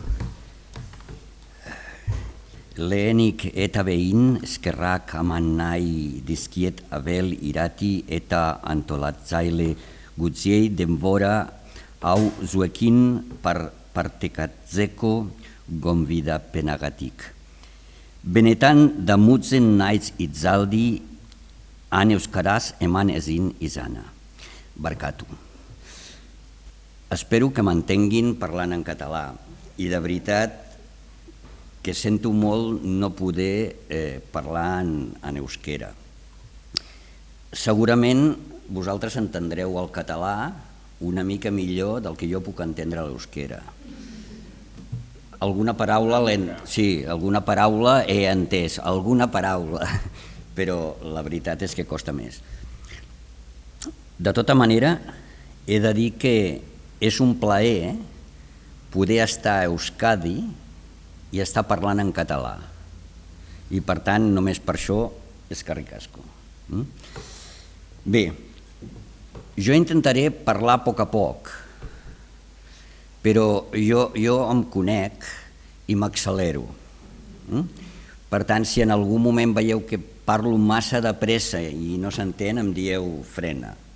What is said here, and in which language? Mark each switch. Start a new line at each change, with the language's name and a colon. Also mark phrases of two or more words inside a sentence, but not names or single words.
Basque: Lehenik eta behin eskerrak eman nahi dizkiet Abel Irati eta antolatzaile guztiei denbora hau zuekin partekatzeko gonbidapenagatik. Benetan damutzen naiz hitzaldi han euskaraz eman ezin izana. Barkatu.
Catalan: Espero que mantenguin parlant en català i de veritat que sento molt no poder parlar en euskera. Segurament vosaltres entendreu el català una mica millor del que jo puc entendre l'euskera. Alguna paraula he entès, alguna paraula, però la veritat és que costa més. De tota manera, he de dir que és un plaer poder estar a Euskadi i estar parlant en català. I per tant, només per això,
Basque: eskerrik asko.
Catalan: Bé, jo intentaré parlar a poc, però jo em conec i m'accelero. Per tant, si en algun moment veieu que parlo massa de pressa i no s'entén, em dieu frena.